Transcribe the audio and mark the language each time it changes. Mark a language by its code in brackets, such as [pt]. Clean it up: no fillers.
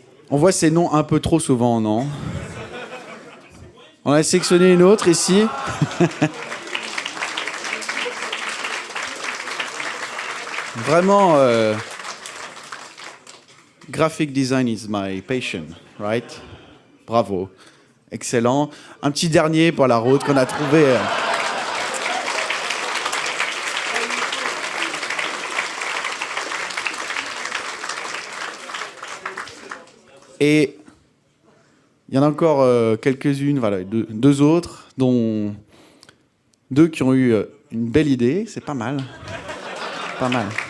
[fr] On voit ces noms un peu trop souvent, non ? On a sélectionné une autre ici. [en] Vraiment, graphic design is my passion, right? [fr] Bravo. Excellent. Un petit dernier pour la route qu'on a trouvé. Et il y en a encore quelques-unes, voilà, deux autres, dont deux qui ont eu une belle idée. C'est pas mal. Pas mal.